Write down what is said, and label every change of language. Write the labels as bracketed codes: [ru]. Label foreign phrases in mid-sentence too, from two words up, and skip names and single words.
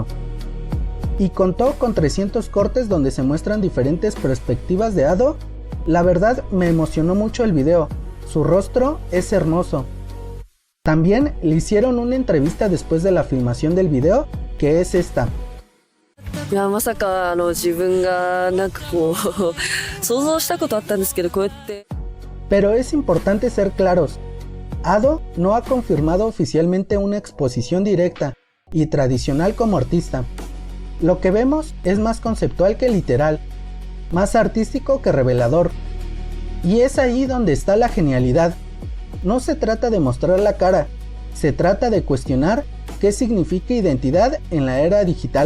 [es] Y contó con 300 cortes donde se muestran diferentes perspectivas de Ado. La verdad me emocionó mucho el video, su rostro es hermoso. También le hicieron una entrevista después de la filmación del video, que es esta. [ja] いやまさか自分がなんかこう想像したことあったんですけどこうやって [es] Pero es importante ser claros. Ado no ha confirmado oficialmente una exposición directa y tradicional como artista. Lo que vemos es más conceptual que literal, más artístico que revelador. Y es ahí donde está la genialidad. No se trata de mostrar la cara, se trata de cuestionar qué significa identidad en la era digital.